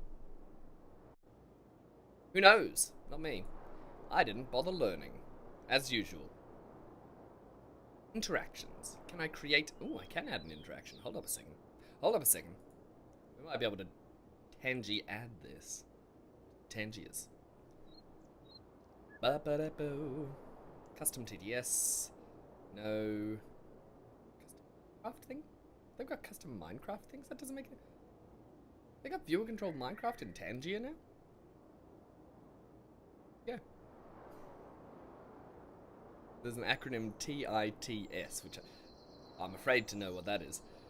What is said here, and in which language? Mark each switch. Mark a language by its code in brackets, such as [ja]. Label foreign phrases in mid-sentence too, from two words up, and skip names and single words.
[en] Who knows? Not me. I didn't bother learning. As usual. Interactions. Can I create... Oh, I can add an interaction. Hold up a second. Hold up a second. We might be able to Tangy add this. Tangiers. Ba-ba-da-bo. Custom TDS. No. Custom Minecraft thing? They've got custom Minecraft things? That doesn't make it... They got viewer controlled Minecraft in Tangier now? Yeah. There's an acronym TITS, which I'm afraid to know what that is.